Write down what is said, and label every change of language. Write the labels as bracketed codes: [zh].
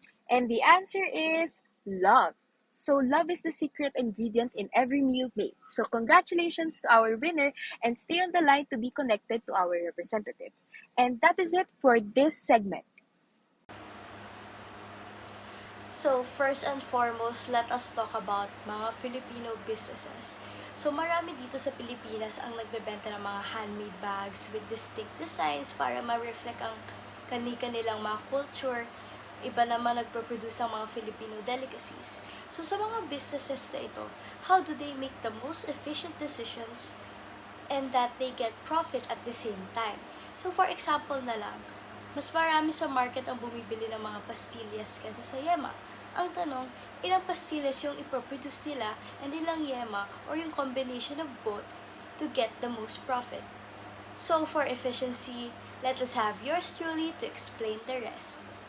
[en] And the answer is love. So love is the secret ingredient in every meal made. So congratulations to our winner and stay on the line to be connected to our representative. And that is it for this segment. So first and foremost, let us talk about mga Filipino businesses. [tl] So marami dito sa Pilipinas ang nagbebenta ng mga handmade bags with distinct designs para ma-reflect ang kanilang mga culture. Iba naman nagpo-produce ng mga [en] Filipino delicacies. So sa mga businesses na ito, how do they make the most efficient decisions and that they get profit at the same time? [tl] So for example na lang, mas marami sa market ang bumibili ng mga pastillas kaysa sa yema. Ang tanong, ilang pastillas yung ipoproduce nila and ilang yema or yung combination of both [en] to get the most profit? So for efficiency, let us have yours truly to explain the rest.